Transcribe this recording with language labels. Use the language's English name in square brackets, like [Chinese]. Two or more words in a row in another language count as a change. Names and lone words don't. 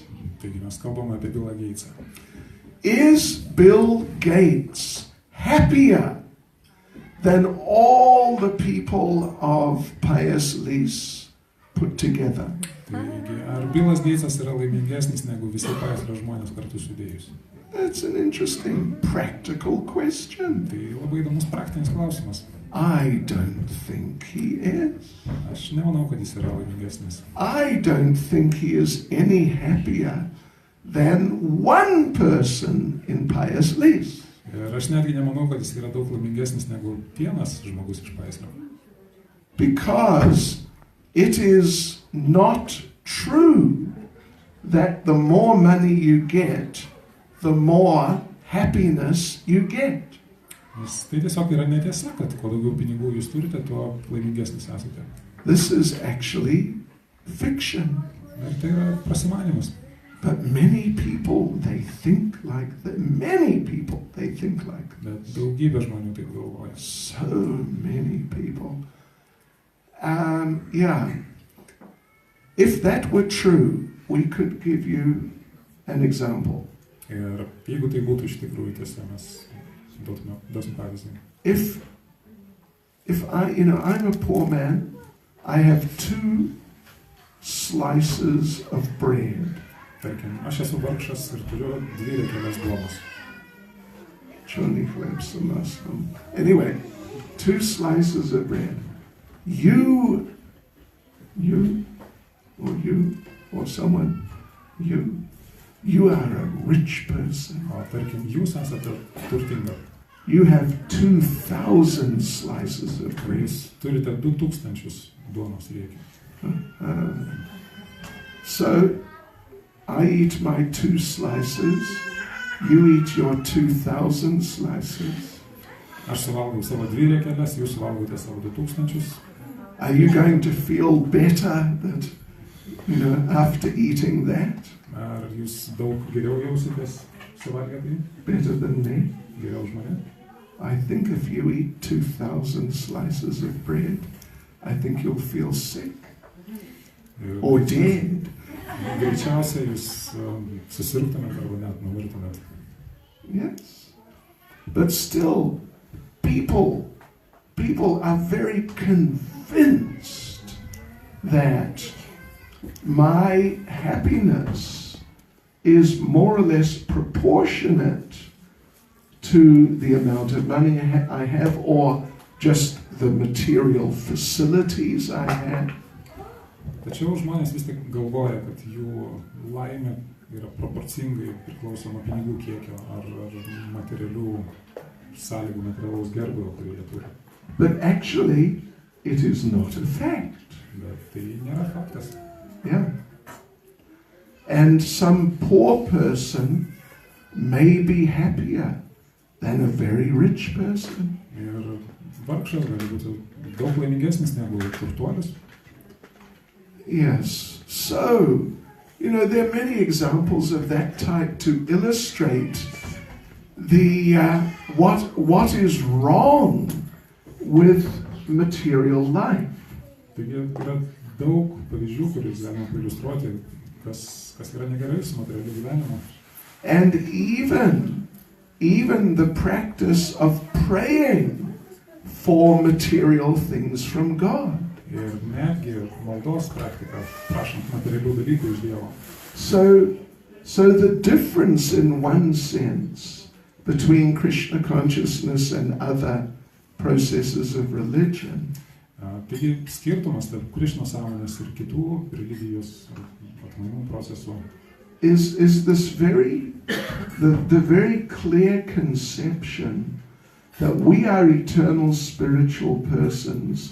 [Lithuanian] Taigi mes kalbame apie Billą Gatesą. [English] Is Bill Gates happier than all the people of Payaslis put together? [Lithuanian] Taigi, ar Billas Gatesas yra laimingesnis negu visi Pajaslio žmonės kartu sudėjus? [English] That's an interesting practical question. [Lithuanian] Tai labai įdomus praktinis klausimas. [English] I don't think he is. [Lithuanian] Aš nemanau, kad jis yra laimingesnis. [English] I don't think he is any happier than one person in Payaslis. [Lithuanian] Ir aš netgi nemanau, kad jis yra daug laimingesnis negu vienas žmogus iš Pajaslio. [English] Because it is not true that the more money you get, the more happiness you get. [Lithuanian] Nes tai tiesiog yra netiesa, kad kuo daugiau pinigų jūs turite, tuo laimingesnis esate. [English] This is actually fiction. [Lithuanian] Ir tai yra prasimanymas. [English] But many people, they think like that. Many people, they think like that. [Lithuanian] Bet daugybė žmonių taip galvoja. [English] So many people. Yeah. If that were true, we could give you an example. [Lithuanian] Ir jeigu tai būtų iš tikrųjų tiesa, mes duosim pavyzdį. [English] if I'm a poor man, I have 2 slices of bread. [Lithuanian] Tarkim, aš esu vargšas ir turiu 2 riekeles duonos. [English] Anyway, 2 slices of bread. You or someone, you are a rich person. [Lithuanian] O tarkim, jūs esate turtinga. [English] You have 2,000 slices of bread. [Lithuanian] Jūs turite 2000 duonos riekių. [English] So, I eat my 2 slices, you eat your 2,000 slices. [Lithuanian] Aš suvalgau savo 2 riekeles, jūs suvalgote savo 2000. [English] Are you going to feel better that, after eating that? [Lithuanian] Ar jūs daug geriau jausitės suvalgę tai? [English] Better than me? [Lithuanian] Geriau už mane? [English] I think if you eat 2,000 slices of bread, I think you'll feel sick or dead. [Lithuanian] Greičiausiai jūs susirgtumėt arba net numirtumėt. [English] Yes. But still, people are very convinced that my happiness is more or less proportionate to the amount of money I have or just the material facilities I have. [Lithuanian] Tačiau žmonės vis tik galvoja, kad jų laimė yra proporcingai priklausoma pinigų kiekio ar materialių sąlygų, materialaus gerbūvio, kurį jie turi. [English] But actually, it is not a fact. [Lithuanian] Bet tai nėra faktas. [English] Yeah. And some poor person may be happier than a very rich person. [Lithuanian] Ir vargšas gali būti daug laimingesnis negu turtuolis. [English] Yes. So, there are many examples of that type to illustrate the what is wrong with material life. [Lithuanian] Taigi yra daug pavyzdžių, kuris galima iliustruoti, kas yra negerai su materialiu gyvenimu. [English] And even the practice of praying for material things from God. [Lithuanian] Ir netgi maldos praktika, prašant materialių dalykų iš Dievo. [English] So the difference in one sense between Krishna consciousness and other processes of religion [Lithuanian] Taigi skirtumas tarp Krišnos sąmonės ir kitų religijos atmainų procesų [English] is this the very clear conception that we are eternal spiritual persons.